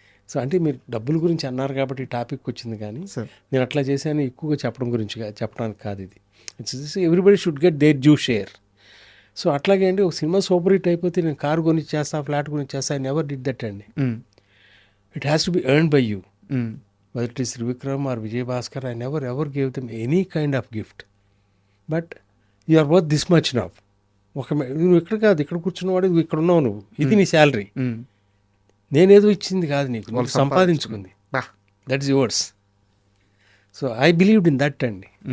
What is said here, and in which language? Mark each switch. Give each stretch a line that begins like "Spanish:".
Telugu: So అంటే మీరు డబ్బుల గురించి అన్నారు కాబట్టి ఈ టాపిక్ వచ్చింది, కానీ నేను అట్లా చేశాను ఎక్కువగా చెప్పడం గురించి చెప్పడానికి కాదు. ఇది
English: It's everybody should get their due share.
Telugu: So అట్లాగే అండి, ఒక సినిమా సూపర్ హిట్ అయిపోతే నేను కారు కొని చేస్తా, ఫ్లాట్ కొని చేస్తా,
English: I never did that
Telugu: అండి.
English: It has to be earned by you. Whether it is Trivikram or Vijay Bhaskar, I never ever gave them any kind of gift. But you are worth this much now.
Telugu: నువ్వు ఇక్కడ కాదు, ఇక్కడ కూర్చున్నవాడు, నువ్వు ఇక్కడ ఉన్నావు, నువ్వు ఇది నీ శాలరీ. నేనేదో ఇచ్చింది కాదు నీకు, వాళ్ళు సంపాదించుకుంది.
English: That is yours. So I believed in that అండి.